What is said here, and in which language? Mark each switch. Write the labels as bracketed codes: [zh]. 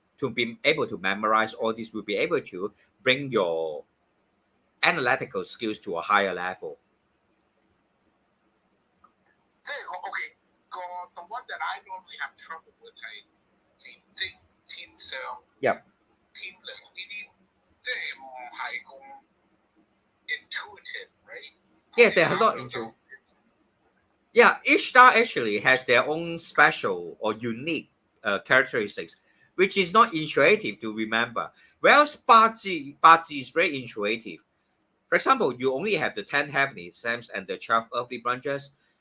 [en] To be able to memorize all this will be able to bring your analytical skills to a higher level. [yue] 即係我 OK 個 [en] the one that I normally have trouble with [yue] 係廉貞天相 [en] Yep. [yue] 天梁呢啲，即係唔係咁 [en] intuitive, right? Yeah, they are not intuitive. Yeah, each star actually has their own special or unique characteristics, which is not intuitive to remember. Whereas 八字 is very intuitive. For example, you only have the 10 heavenly signs and the 12 earthly branches.